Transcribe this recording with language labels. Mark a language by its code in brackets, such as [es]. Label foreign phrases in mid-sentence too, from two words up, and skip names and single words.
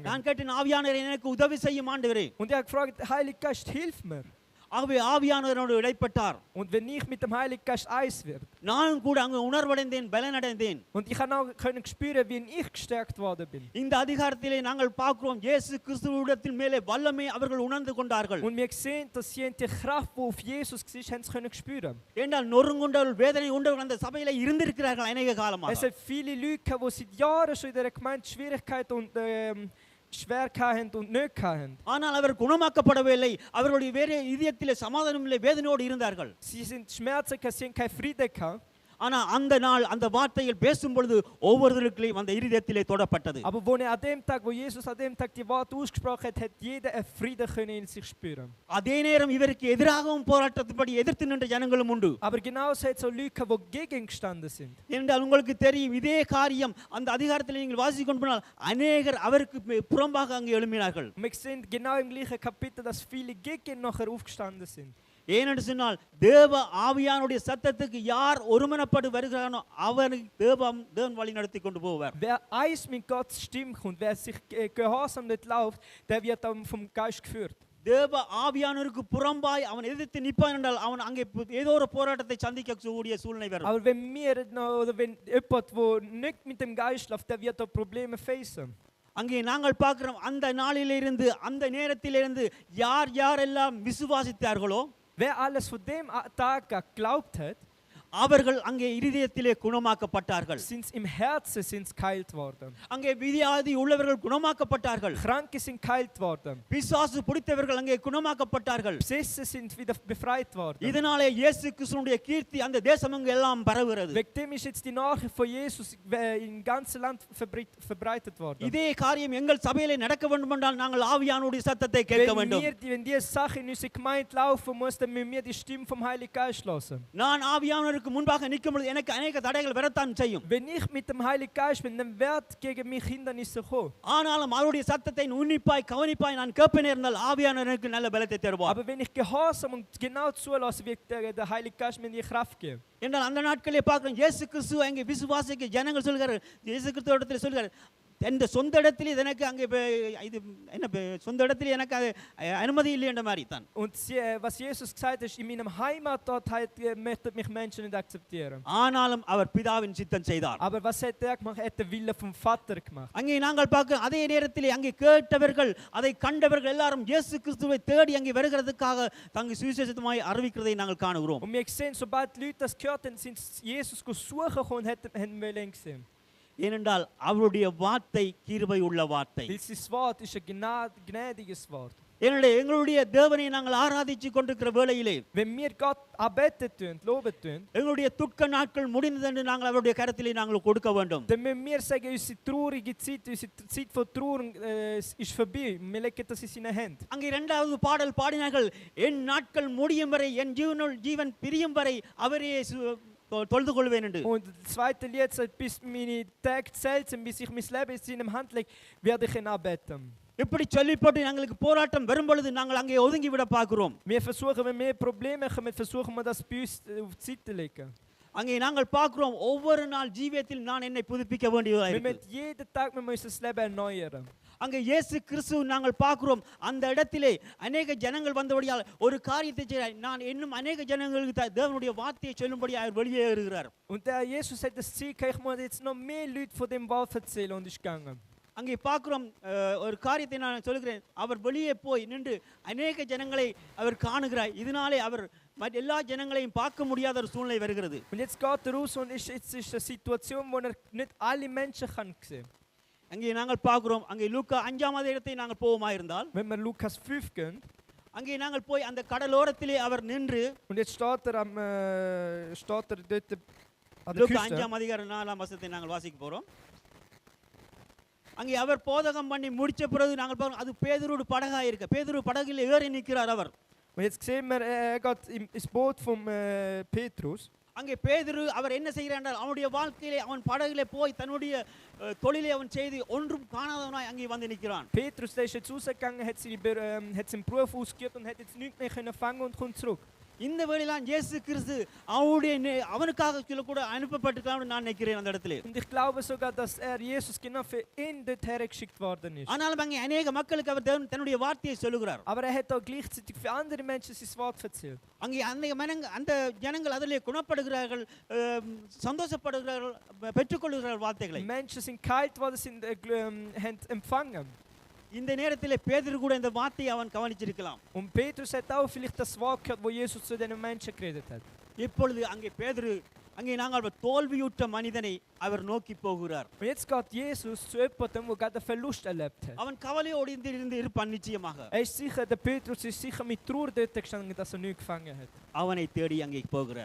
[ta] நான் கேட்டேன் ஆவியானவரே எனக்கு உதவி செய்யும் ஆண்டவரே. [de] Und ich habe gefragt, Heiliger Geist, hilf mir. [ta] ஆகவே ஆவியானவரோடு இடைப்பட்டார். [de] Und wenn ich mit dem Heiligen Geist eins werde. [ta] நானும் கூட அங்கே உணர்வடைந்தேன், பலனடைந்தேன். [de] Und ich habe auch spüren, wie ich gestärkt worden bin. [ta] இந்த அதிகாரத்திலே நாங்கள் பார்க்கிறோம் இயேசு கிறிஸ்துவிடத்தின் மேலே வல்லமை அவர்கள் உணர்ந்து கொண்டார்கள். [de] Und wir sehen, dass sie die Kraft, die auf Jesus war, haben sie können spüren. [ta] ஏனென்றால் நொறுங்குண்டவர்கள் வேதனை உண்டவர்கள் அந்த சபையிலே இருந்திருக்கிறார்கள் அநேக காலமாக. [de] Es hat viele Leute, die seit Jahren schon in der Gemeinde Schwierigkeiten und schwer hatten und nicht hatten. [ta] ஆனால் அவர் குணமாக்கப்படவில்லை. அவர்களுடைய வேறு இதயத்திலே சமாதானம் இல்லை, வேதனையோடு இருந்தார்கள். [de] Sie sind Schmerzen, sie haben keinen Frieden gehabt. [ta] ஆனா அந்த நாள் அந்த வார்த்தையில் பேசும் பொழுது ஒவ்வொருவருக்கும் அந்த இருதயத்திலே தொடப்பட்டது. [de] Aber wo an dem Tag, wo Jesus an dem Tag die Worte ausgesprochen hat, hat jeder einen Frieden können in sich spüren. [ta] அதே நேரம் இவருக்கு எதிராகவும் போராட்டத்தின்படி எதிர்த்து நின்ற ஜனங்களும் உண்டு. [de] Aber genauso hat es auch Leute, die gegen gestanden sind. [ta] என்றால் உங்களுக்கு தெரியும் இதே காரியம் அந்த அதிகாரத்தில் நீங்கள் வாசித்துக் கொண்டு போனால் அநேகர் அவருக்கு புறம்பாக அங்கே எழும்பினார்கள். [de] Wir sehen genau im gleichen Kapitel, dass viele gegen nachher aufgestanden sind. [ta] ஏனென்று சொன்னால் தேவ ஆவியானுடைய சத்தத்துக்கு யார் ஒருமனப்பட்டு வருகிறானோ அவனை தேவன் வழி நடத்தி கொண்டு போவார். [de] Wer eins mit Gottes Stimme kommt, wer sich gehorsam nicht läuft, der wird dann vom Geist geführt. [ta] தேவ ஆவியானவருக்கு புறம்பாய் அவன் எதிர்த்து நிற்பான் என்றால் அவன் அங்கே ஏதோ ஒரு போராட்டத்தை சந்திக்கக்கூடிய சூழ்நிலை வரும். [de] Aber wenn wir oder wenn jemand, der nicht mit dem Geist läuft, der wird da Probleme facen. [ta] அங்கே நாங்கள் பார்க்கிறோம் அந்த நாளிலிருந்து அந்த நேரத்திலிருந்து யார் யாரெல்லாம் விசுவாசித்தார்களோ [de] wer alles von dem Tag geglaubt hat, [ta] அவர்கள் அங்கே இருதயத்திலே குணமாக்கப்பட்டார்கள். [de] sind im Herzen sind geheilt worden. [ta] அங்கே வியாதி உள்ளவர்கள் குணமாக்கப்பட்டார்கள். [de] Kranke sind geheilt worden. [ta] பிசாசு பிடித்தவர்கள் அங்கே குணமாக்கப்பட்டார்கள். [de] Besessene sind wieder befreit worden. [ta] இதனாலே இயேசு கிறிஸ்துவினுடைய கீர்த்தி அந்த தேசமெங்கும் எல்லாம் பரவுகிறது. [de] Wegen dem ist jetzt die Nachricht von Jesus im ganzen Land verbreitet worden. [ta] இதே காரியம் எங்கள் சபையிலே நடக்க வேண்டும் என்றால் நாங்கள் ஆவியானுடைய சத்தத்தை கேட்க வேண்டும். [de] Wenn diese Sache in unserer Gemeinde laufen muss, dann müssen wir die Stimme vom Heiligen Geist hören. [ta] நான் ஆவியானவருக்கு முன்பாக நிற்கும் பொழுது எனக்கு अनेक தடைகள் வரத்தான் செய்யும். [de] Wenn ich mit dem Heiligen Geist bin, dann wird gegen mich Hindernisse kommen. [ta] ஆனாலும் அவருடைய சத்தத்தை உன்னிப்பாய் கவனிப்பாய் நான் கேட்பேன் என்றால் ஆவியானவர் எனக்கு நல்ல பலத்தை தருவார். [de] Aber wenn ich gehorsam und genau zulasse, wird der Heilige Geist mir die Kraft geben. [ta] என்றால் அந்த நாட்களிலே பார்க்கிறோம் இயேசு கிறிஸ்து அங்கே விசுவாசிக்க ஜனங்கள் சொல்கிறார்கள். இயேசு கிறிஸ்துவிடத்தில் சொல்கிறார் எந்த சொந்த இடத்திலே எனக்கு அங்கே இது என்ன சொந்த இடத்திலே எனக்கு அது அனுமதி இல்லை என்ற மாதிரி தான். [de] Und was Jesus gesagt hat, ist, in meinem Heimatort möchten mich Menschen nicht akzeptieren. [ta] ஆனாலும் அவர் பிதாவின் சித்தம் செய்தார். [de] Aber was hat er gemacht? Er hat den Willen vom Vater gemacht. [ta] அங்கே நாங்கள் பார்க்க அதே நேரத்தில் அங்கே கேட்டவர்கள் அதை கண்டவர்கள் எல்லாரும் இயேசு கிறிஸ்துவை தேடி அங்கே வருகிறதுக்காக தங்கள் சுவிசேஷமாய் அறிவிக்கிறதை நாங்கள் காணுகிறோம். [de] Und wir sehen, sobald die Leute das gehört haben, sind Jesus suchen und haben ihn gesehen. [ta] ஏனென்றால் அவருடைய வார்த்தை கிருபை உள்ள வார்த்தை. [de] Weil sein Wort ist ein gnädiges Wort. [ta] எங்களுடைய தேவனை நாங்கள் ஆராதிச்சு கொண்டிருக்கிற வேளையிலே [de] Wenn wir Gott arbeiten tun, loben tun, [ta] எங்களுடைய துக்க நாட்கள் முடிந்தது என்று நாங்கள் அவருடைய கரத்திலே நாங்கள் கொடுக்க வேண்டும். [de] dann müssen wir sagen, unsere traurige Zeit, unsere Zeit von Trauer ist vorbei. Wir legen das in seine Hände. [ta] அங்கே இரண்டாவது பாடல் பாடினார்கள், என் நாட்கள் முடியும் வரை என் ஜீவன் பிரியும் வரை அவரே தொழுது கொள்வேன் என்று. [de] Und das zweite Lied sagt, bis meine Tage zählt sind, bis ich mein Leben in seinem Hand lege, werde ich ihn anbeten. [ta] இப்படி சொல்லி போட்டு எங்களுக்கு போராட்டம் வரும் பொழுது நாங்கள் அங்கே ஒதுங்கி விட பார்க்கிறோம். [de] Wir versuchen, wenn wir Probleme haben, versuchen wir das bei uns auf die Seite legen. [ta] அங்கே நாங்கள் பார்க்கிறோம் ஒவ்வொரு நாள் ஜீவியத்தில் நான் என்னை புதுப்பிக்க வேண்டியதாக [de] Wir [ta] இருக்கிறது. [de] müssen jeden Tag unser Leben erneuern. [ta] அங்கே இயேசு கிறிஸ்து நாங்கள் பார்க்கிறோம் அந்த இடத்திலே அநேக ஜனங்கள் வந்தபடியால் ஒரு காரியத்தை செய்ய நான் இன்னும் அநேக ஜனங்களுக்கு தேவனுடைய வார்த்தையை சொல்லும்படி அவர் வெளியே வருகிறார். [de] Und der Jesus hat das Ziel, ich muss jetzt noch mehr Leute von dem Wort erzählen und ist gegangen. [ta] அங்கே பார்க்கிறோம் ஒரு காரியத்தை நான் சொல்கிறேன், அவர் வெளியே போய் நின்று அநேக ஜனங்களை அவர் காணுகிறார். இதனாலே அவர் எல்லா ஜனங்களையும் பார்க்க முடியாத ஒரு சூழ்நிலை வருகிறது. [de] Und jetzt geht er raus und jetzt ist eine Situation, wo er nicht alle Menschen kann sehen. [ta] அங்கே நாங்கள் பார்க்கிறோம், அங்கே லூக்கா 5ஆம் அதிகாரத்தை நாங்கள் போவோமா இருந்தால், [de] Wenn wir Lukas 5 gehen, [ta] அங்கே நாங்கள் போய் அந்த கடலோரத்திலே அவர் நின்று, [de] und jetzt steht er dort an der லூக்கா Küste. [ta] 5ஆம் அதிகாரம் 4ஆம் வசனத்தை நாங்கள் வாசிக்க போறோம். அங்கே அவர் போதகம் பண்ணி முடிச்ச பிறகு நாங்கள் பார்க்கிறோம் அது பேதுருவோட படகா இருக்கு. பேதுரு படகில் ஏறி நிற்கிறார் அவர். [de] Und jetzt sehen wir, er geht ins Boot vom Petrus. [ta] அங்கே பேதுரு அவர் என்ன செய்கிறார் என்றால் அவனுடைய வாழ்க்கையிலே அவன் படகிலே போய் தன்னுடைய தொழிலை அவன் செய்து ஒன்றும் காணாதவனாய் அங்கே வந்து நிற்கிறான். [de] Petrus, der ist jetzt rausgegangen, hat seinen Beruf ausgeübt und hat jetzt nichts mehr können fangen und kommt zurück. [ta] இந்த வேளையிலாம் இயேசு கிறிஸ்து அவனுக்காக சில கூட அனுப்பப்பட்டிருக்கான்னு நான் நினைக்கிறேன் அந்த இடத்துல. [de] Und ich glaube sogar, dass Jesus genau für ihn dort hergeschickt worden ist. [ta] ஆனாலும் அங்கே அநேக மக்களுக்கு அவர் தன்னுடைய வார்த்தையை சொல்லுகிறார். [de] Aber er hat auch gleichzeitig für andere Menschen sein Wort erzählt. [ta] அங்கே அந்த ஜனங்கள் அதிலே குணப்படுகிறார்கள், சந்தோஷப்படுகிறார்கள், பெற்றுக்கொள்கிறார்கள் வார்த்தைகளை. [de] Menschen sind geheilt worden, haben empfangen. [ta] இந்த நேரத்திலே பேதுரு கூட இந்த வார்த்தையை அவன் கவனிச்சிருக்கலாம். [de] Und Petrus hat auch vielleicht das Wort gehört, wo Jesus zu den Menschen geredet hat. [ta] இப்பொழுது அங்கே பேதுரு அங்கே நாங்கள் தோல்வியுற்ற மனிதனை அவர் நோக்கி போகிறார். [de] Und jetzt geht Jesus zu jemandem, der gerade einen Verlust erlebt hat. [ta] அவன் கவலையோடு இருந்து இருப்பான் நிச்சயமாக. [de] Er ist sicher, der Petrus ist sicher mit Trauer dort gestanden, dass er nichts gefangen hat. [ta] அவனை தேடி அங்கே போகிறார்.